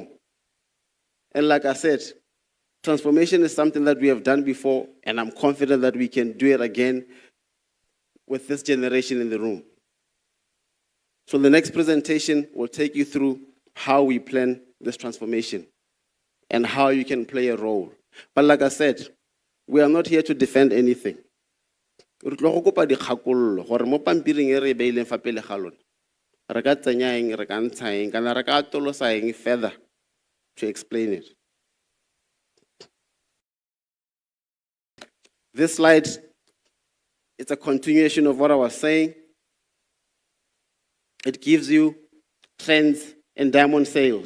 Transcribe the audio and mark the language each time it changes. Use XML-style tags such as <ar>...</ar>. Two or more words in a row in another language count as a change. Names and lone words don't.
<en>And like I said, transformation is something that we have done before, and I'm confident that we can do it again with this generation in the room. So the next presentation will take you through how we plan this transformation and how you can play a role. But like I said, we are not here to defend anything.</en> <tn>Re tlo go kopa dikgakololo gore mo pampiring e re beileng fa pele ga lona re ka tsenya eng re ka ntsha eng kana re ka atolosa eng</tn> <en>further to explain it. This slide is a continuation of what I was saying. It gives you trends in diamond sales.</en>